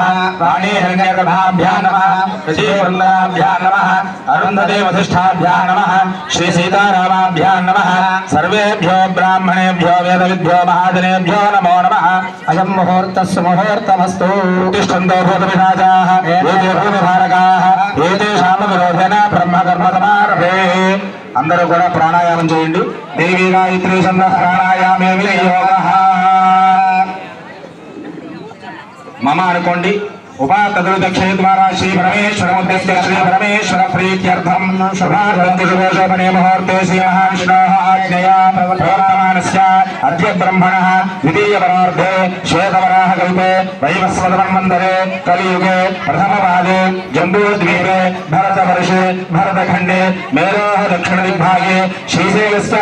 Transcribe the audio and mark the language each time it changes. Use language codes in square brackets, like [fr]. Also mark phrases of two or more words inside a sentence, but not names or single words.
[sa] वाणी हिरण्यगर्भाभ्यां नमः ऋषिवृन्दाभ्यां नमः अरुन्धती वसिष्ठाभ्यां नमः श्री सीतारामाभ्यां नमः सर्वेभ्यो ब्राह्मणेभ्यो वेदविद्भ्यो महाजनेभ्यो नमो नमः अयं मुहूर्तस्य मुहूर्तमस्तु तिष्ठन्तो भूतपिशाचाः एते भूतभारकाः एतेषां विरोधेन ब्रह्मकर्मसमारभे [te] అందరూ కూడా ప్రాణాయామం చేయండి [sa] దేవి గాయత్రీ ఛంద ప్రాణాయామే వినియోగః మమ అనుకోండి उपातदुर्दक्षे द्वारा श्री परमेश्वरमुद्दिश्य श्री परमेश्वर प्रीत्यर्थं शुभार्धशोभने मुहूर्ते श्री महाविष्णोः आज्ञया प्रवर्तमानस्य अद्य ब्रह्मणः द्वितीयपरार्धे श्वेतवराहकल्पे वैवस्वतमन्वन्तरे कलियुगे प्रथमपादे जम्बूद्वीपे भरतवर्षे भरतखण्डे मेरोः दक्षिणदिग्भागे श्रीशैलस्य